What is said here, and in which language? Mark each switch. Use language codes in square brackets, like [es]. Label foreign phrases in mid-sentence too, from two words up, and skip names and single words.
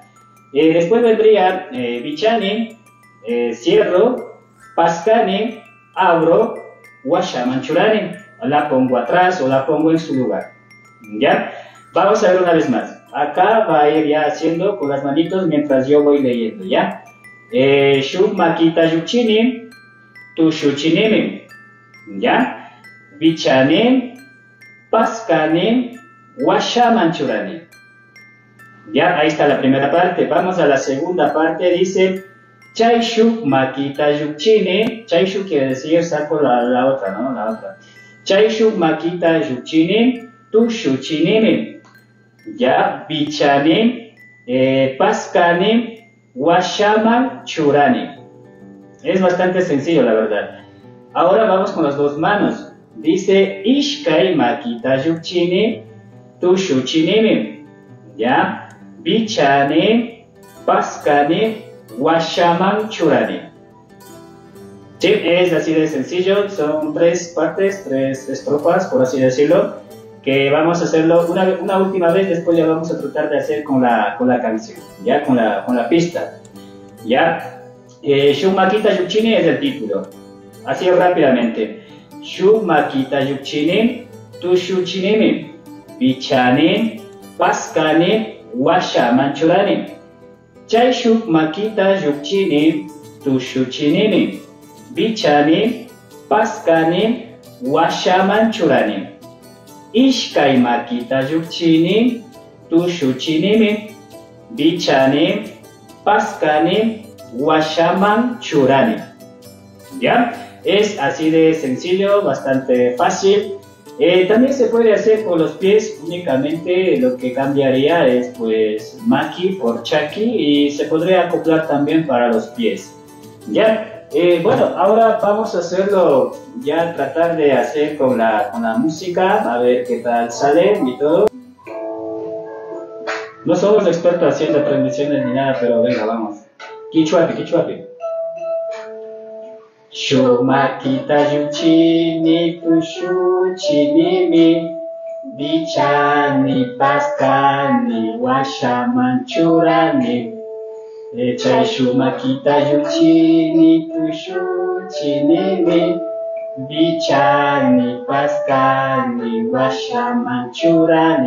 [es] Después vendría Bichani, cierro, Pascani, abro, Washamanchurani. La pongo atrás o la pongo en su lugar. ¿Ya? Vamos a ver una vez más. Acá va a ir ya haciendo con las manitos mientras yo voy leyendo, ¿ya? [qu] Shuk Makita Yuchini, tu shuchinimi. [es] ¿Ya? [qu] Bichani, Pascani, Washamanchurani. [es] Ya, ahí está la primera parte. Vamos a la segunda parte. [qu] Dice Chay Shuk Makita Yuchini. Chay Shuk [es] quiere decir saco la otra, ¿no? La otra. [qu] Chay Shuk Makita Yuchini, tu shuchinimi. Ya, Bichani, Pascani, Washamanchurani. [es] Es bastante sencillo, la verdad. Ahora vamos con las dos manos. Dice Ishkai Makita Yuchini, tu shuchinimi. Ya, Bichani, Pascani, Washamanchurani. Sí, es así de sencillo. Son tres partes, tres estrofas, por así decirlo, que vamos a hacerlo una última vez. Después ya vamos a tratar de hacer con la canción, ya con la pista. Ya, Shuk Makita Yuchini es el título. Así rápidamente. [qu] Shuk Makita Yuchini, tu shuchinimi. Bichani, Pascani, Washamanchurani. Chay Shuk Makita Yuchini, tu shuchinimi. Bichani, Pascani, Washamanchurani. Ishkai Makita Yuchini, tu shuchinimi. Bichani, Pascani, washaman churani. [es] ¿Ya? Es así de sencillo, bastante fácil. También se puede hacer con los pies, únicamente lo que cambiaría es pues maki por chaki y se podría acoplar también para los pies. ¿Ya? Bueno, ahora vamos a hacerlo, ya tratar de hacer con la música, a ver qué tal sale y todo. No somos expertos haciendo transmisiones ni nada, pero venga, vamos. [qu] Kichuapi, kichuapi. Shumakita yuchini tushu chinimi bichani paskani washaman churani. Echai shumakita yuchini tushu chinimi bichani paskani washaman churani.